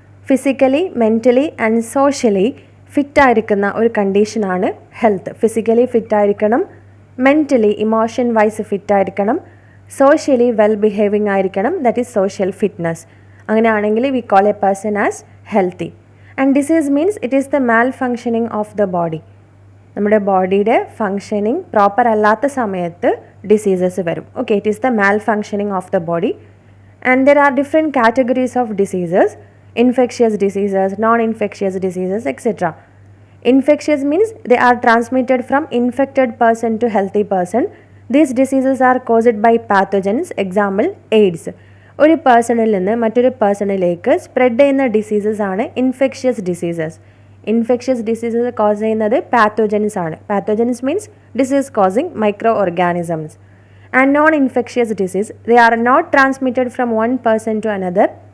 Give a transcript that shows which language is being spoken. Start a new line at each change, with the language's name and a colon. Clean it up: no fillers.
English: Physically, mentally and socially fit
Malayalam: ആയിരിക്കുന്ന ഒരു
English: condition
Malayalam: ആണ്
English: health. Physically fit
Malayalam: ആയിരിക്കണം,
English: mentally, emotion wise fit ആയിരിക്കണം, socially well behaving ആയിരിക്കണം, that is social fitness.
Malayalam: അങ്ങനെയാണെങ്കിൽ
English: we call a person as healthy. And disease means it is the malfunctioning of the body.
Malayalam: നമ്മുടെ ബോഡിയുടെ functioning proper അല്ലാത്ത സമയത്ത് diseases വരും.
English: Okay, it is the malfunctioning of the body. And there are different categories of diseases: infectious diseases, non-infectious diseases, etc. Infectious means they are transmitted from infected person to healthy person. These diseases are caused by pathogens. Example, AIDS.
Malayalam: ഒരു പേഴ്സണിൽ നിന്ന് മറ്റൊരു പേഴ്സണിലേക്ക് spread ചെയ്യുന്ന diseases ആണ് infectious diseases. Infectious diseases cos ചെയ്യുന്നത് pathogens ആണ്.
English: Pathogens means disease causing micro organisms. And non infectious disease, they are not transmitted from one person to another.